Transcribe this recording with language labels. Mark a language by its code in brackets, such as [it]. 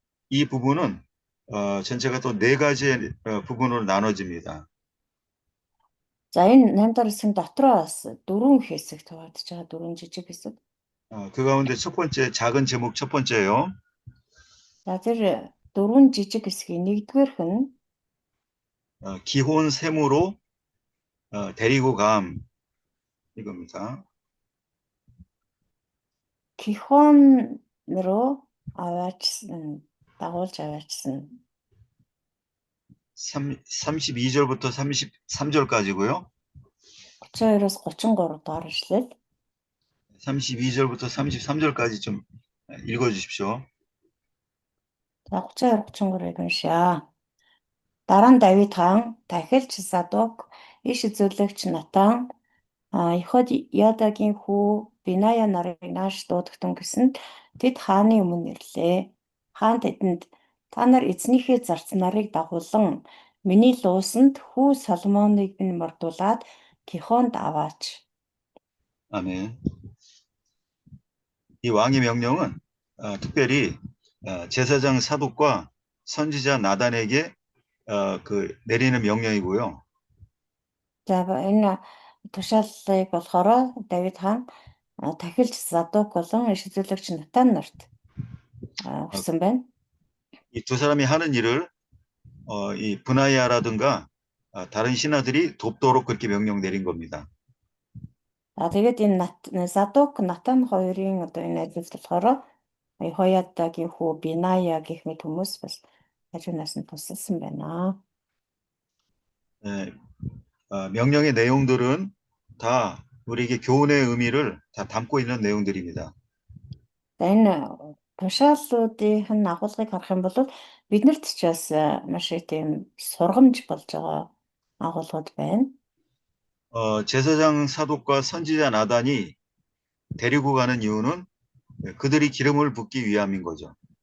[ko] 이 부분은 전체가 또 네 가지의 부분으로 나눠집니다. [mn] За, энэ 8 дугаар хэсгийн дотроо бас 4 хэсэг хуваагдаж байгаа, 4 жижиг хэсэг. [ko] 그 가운데 첫 번째 작은 제목 첫 번째요. [mn] За, тэр 4 жижиг хэсгийн нэгдүгээрх нь [ko] 기혼 셈으로 데리고 감 이겁니다. [mn] Гихонроо аваачсан, дагуулж аваачсан. [ko] 32절부터 33절까지고요. [mn] 32-аас 33 дугаар ишлэл. [ko] 32절부터 33절까지 좀 읽어주십시오. [mn] За, 32-33-ыг уншаа. Дараа нь Давид хаан, Тахилч Задок, иш үзүүлэгч Натан, Ядагийн хүү Биная нарыг нааш дуудагтун гэсэнд тэд хааны өмнө ирлээ. Хаан тэдэнд та нар эзнийхээ зарц нарыг дагуулan миний луусанд хүү Соломоныг минь мордуулаад Гихонд аваач. [ko] 아멘. 이 왕의 명령은 특별히 제사장 사독과 선지자 나단에게 내리는 명령이고요. [mn] За, энэ тушаалыг болохоор Давид хаан Тахилч Задок болон иш үзүүлэгч Натан нарт өгсөн байна. [ko] 이 두 사람이 하는 일을 이 브나야라든가 다른 신하들이 돕도록 그렇게 명령 내린 겁니다. [mn] Тэгээд энэ Задок, Натан хоёрын одоо энэ ажил болохоор Хоядагийн хүү Биная гэх мэт хүмүүс бас ажуунаас нь тусалсан байна. [ko] 명령의 내용들은 다 우리에게 교훈의 의미를 다 담고 있는 내용들입니다. [mn] Энэ тушаалуудын агуулгыг харах юм бол биднэрт ч бас маш их тийм сургамж болж байгаа агуулгууд байна. [ko] 제사장 사독과 선지자 나단이 데리고 가는 이유는 그들이 기름을 붓기 위함인 거죠.